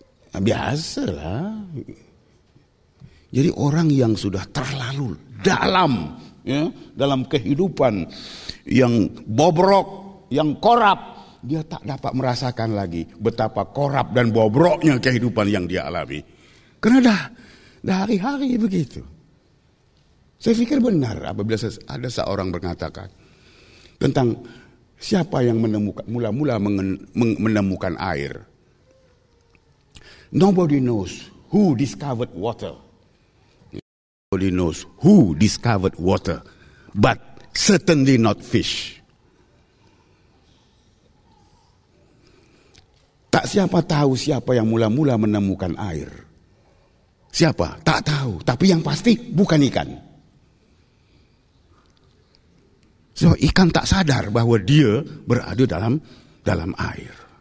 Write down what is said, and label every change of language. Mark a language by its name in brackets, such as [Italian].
[Malay] Biasalah. Jadi orang yang sudah terlalu dalam dalam kehidupan yang bobrok, yang korup, dia tak dapat merasakan lagi betapa korup dan bobroknya kehidupan yang dia alami. Karena dah hari-hari begitu. Saya pikir benar apabila ada seorang mengatakan tentang siapa yang mula-mula menemukan air. [English] Nobody knows who discovered water. Nobody knows who discovered water, but certainly not fish. [Malay] Tak siapa tahu siapa yang mula-mula menemukan air. Siapa? Tak tahu. Tapi yang pasti bukan ikan. So ikan tak sadar bahwa dia berada dalam air.